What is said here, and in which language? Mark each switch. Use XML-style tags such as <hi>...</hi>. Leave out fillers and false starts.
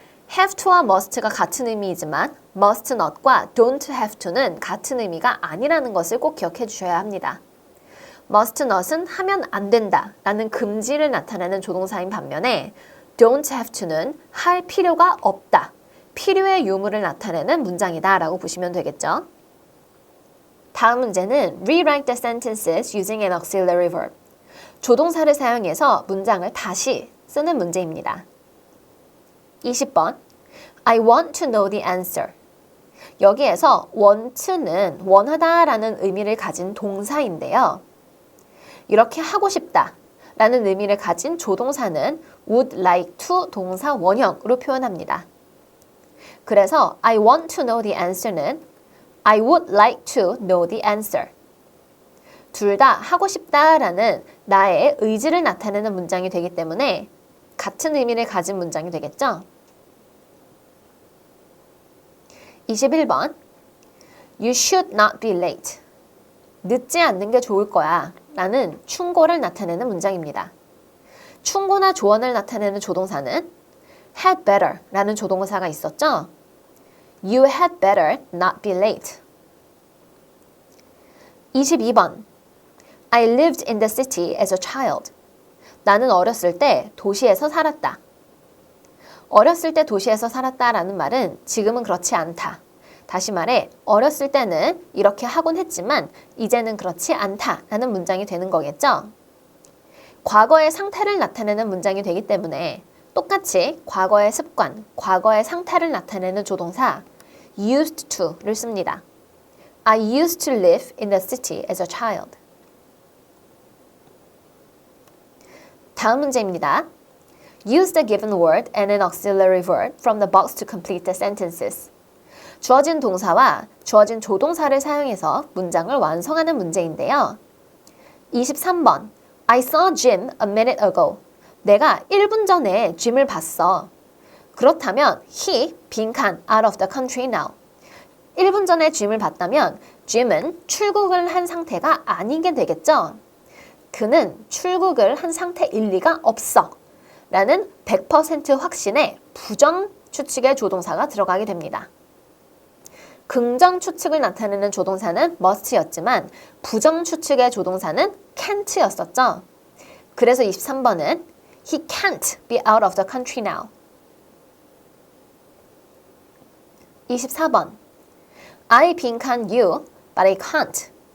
<ko>have to와 must가 같은 의미이지만 must not과 don't have to는 같은 의미가 아니라는 것을 꼭 기억해 주셔야 합니다. must not은 하면 안 된다 라는 금지를 나타내는 조동사인 반면에 don't have to는 할 필요가 없다, 필요의 유무를 나타내는 문장이다 라고 보시면 되겠죠. 다음 문제는</ko> <en>Rewrite the sentences using an auxiliary verb.</en> <ko>조동사를 사용해서 문장을 다시 쓰는 문제입니다.</ko> <en>20번 I want to know the answer.</en> <ko>여기에서 want는 원하다라는 의미를 가진 동사인데요. 이렇게 하고 싶다 라는 의미를 가진 조동사는 would like to 동사 원형으로 표현합니다.</ko> <en>그래서 I want to know the answer는 I would like to know the answer.</en> <ko>둘 다 하고 싶다라는 나의 의지를 나타내는 문장이 되기 때문에 같은 의미를 가진 문장이 되겠죠.</ko> <en>21번 You should not be late.</en> <ko>늦지 않는 게 좋을 거야 라는 충고를 나타내는 문장입니다. 충고나 조언을 나타내는 조동사는 had better 라는 조동사가 있었죠.</ko> <en>You had better not be late. 22번 I lived in the city as a child.</en> <ko>나는 어렸을 때 도시에서 살았다. 어렸을 때 도시에서 살았다라는 말은 지금은 그렇지 않다. 다시 말해 어렸을 때는 이렇게 하곤 했지만 이제는 그렇지 않다라는 문장이 되는 거겠죠. 과거의 상태를 나타내는 문장이 되기 때문에 똑같이 과거의 습관, 과거의 상태를 나타내는 조동사 used to를 씁니다.</ko> <en>I used to live in the city as a child.</en> <ko>다음 문제입니다.</ko> <en>Use the given word and an auxiliary verb from the box to complete the sentences.</en> <ko>주어진 동사와 주어진 조동사를 사용해서 문장을 완성하는 문제인데요.</ko> <en>23번. I saw Jim a minute ago.</en> <ko>내가 1분 전에 짐을 봤어.</ko> <en>그렇다면 he 빈칸 out of the country now.</en> <ko>1분 전에 짐을 봤다면 짐은 출국을 한 상태가 아닌 게 되겠죠. 그는 출국을 한 상태일 리가 없어. 라는 100% 확신의 부정 추측의 조동사가 들어가게 됩니다. 긍정 추측을 나타내는 조동사는 must였지만 부정 추측의 조동사는 can't였었죠. 그래서 23번은</ko> <en>He can't be out of the country now. 24번 I 빈칸 you, but I can't.</en>